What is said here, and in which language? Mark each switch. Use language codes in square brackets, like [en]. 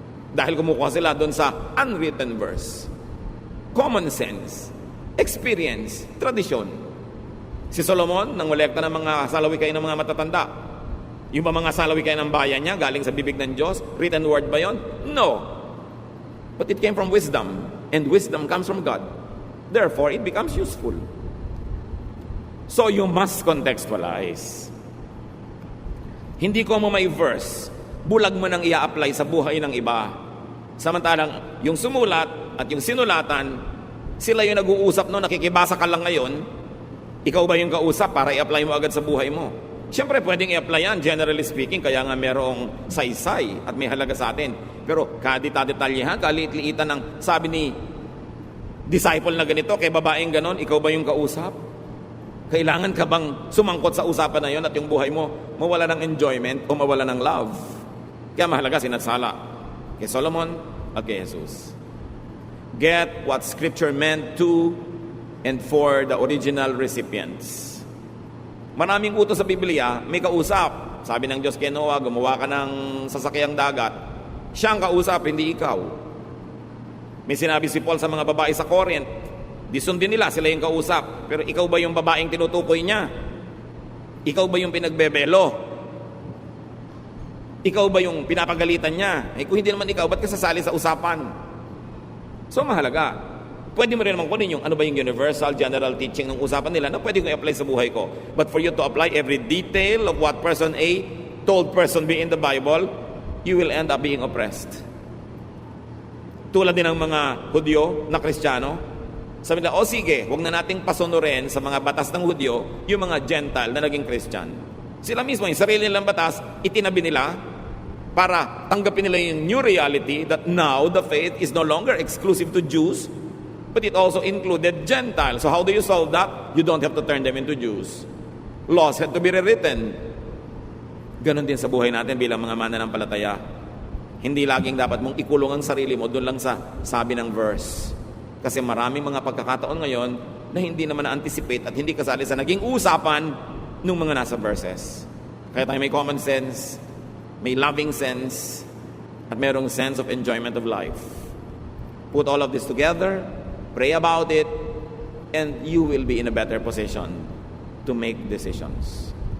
[tl] Dahil kumukuha sila doon sa unwritten verse. Common sense, experience, tradisyon. Si Solomon, nangolekta ng mga salawikay ng mga matatanda. Yung ba mga salawikay ng bayan niya, galing sa bibig ng Diyos? [en] Written word [tl] ba yon? [en] No. But it came from wisdom. And wisdom comes from God. Therefore, it becomes useful. So you must contextualize. [tl] Hindi ko mo may verse, bulag mo nang i-apply sa buhay ng iba. Samantalang yung sumulat at yung sinulatan, sila yung nag-uusap no, nakikibasa ka lang ngayon, ikaw ba yung kausap para i-apply mo agad sa buhay mo? Siyempre pwedeng i-apply yan, [en] generally speaking, [tl] kaya nga merong saysay at may halaga sa atin. Pero kadita-detalyehan, kaliit-liitan ng sabi ni disciple na ganito, kay babaeng ganon, ikaw ba yung kausap? Kailangan ka bang sumangkot sa usapan na yon at yung buhay mo mawala ng enjoyment o mawala ng love? Kaya mahalaga sinasala kay Solomon at kay Jesus. [en] Get what Scripture meant to and for the original recipients. [tl] Maraming utos sa Biblia, may kausap. Sabi ng Diyos kay Noah, gumawa ka ng sasakyang dagat. Siya ang kausap, hindi ikaw. May sinabi si Paul sa mga babae sa Corinth, di sundin nila, sila yung kausap. Pero ikaw ba yung babaeng tinutukoy niya? Ikaw ba yung pinagbebelo? Ikaw ba yung pinapagalitan niya? Kung hindi naman ikaw, ba't ka sasali sa usapan? So mahalaga. Pwede mo rin naman kunin yung ano ba yung universal, general teaching ng usapan nila na pwede ko i-apply sa buhay ko. [en] But for you to apply every detail of what person A told person B in the Bible, you will end up being oppressed. [tl] Tulad din ng mga Hudyo na Kristiyano, sabi nila, sige, huwag na nating pasunurin sa mga batas ng Hudyo yung mga Gentile na naging Christian. Sila mismo, yung sarili nilang batas, itinabi nila para tanggapin nila yung [en] new reality that now the faith is no longer exclusive to Jews, but it also included Gentiles. So how do you solve that? You don't have to turn them into Jews. Laws had to be rewritten. [tl] Ganon din sa buhay natin bilang mga mananampalataya. Hindi laging dapat mong ikulong ang sarili mo doon lang sa sabi ng verse. Kasi maraming mga pagkakataon ngayon na hindi naman na-anticipate at hindi kasali sa naging usapan ng mga nasa verses. Kaya tayo may common sense, may loving sense, at mayroong sense of enjoyment of life. [en] Put all of this together, pray about it, and you will be in a better position to make decisions.